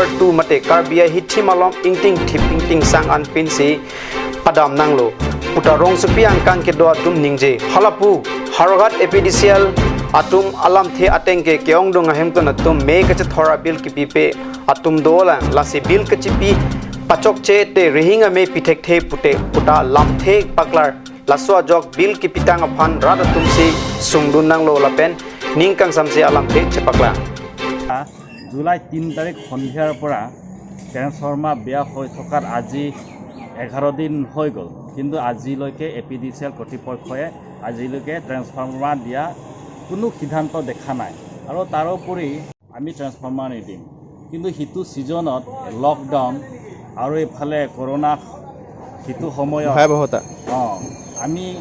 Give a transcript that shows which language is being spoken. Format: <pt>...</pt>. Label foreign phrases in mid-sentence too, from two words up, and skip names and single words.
<mjw>2 mate Karbi hithi malom ingting thiping sang an pin si padam nanglo putarong supiang kang ke do tum ningje halapu harohat epidicial atum alam the atengke keong dong ahem to natum me ka thora bil ki pipe atum dola lasi bil ka chipi pachok che te rehinga me pithek the puta lam the paklar laswa jok bil ki pitang aphan rada tum si sungdun nang lo lapen ningkang samse alam the chepakla</mjw> <as>July 3 তারিখ সন্ধিয়াৰ পৰা ট্ৰান্সফৰ্মাৰ বেয়া হৈ থকাৰ আজি 11 দিন হৈ গ'ল কিন্তু আজিলৈকে এপিডিচিএল কৰ্তৃপক্ষই আজিলৈকে ট্ৰান্সফৰ্মাৰ দিয়া কোনো সিদ্ধান্ত দেখা নাই আৰু তাৰোপৰি আমি ট্ৰান্সফৰ্মাৰ নিদিম কিন্তু হিতু সিজনত লকডাউন আৰু এফালে কৰোনা হিতু সময়ত ভয়াবহতা আমি</as>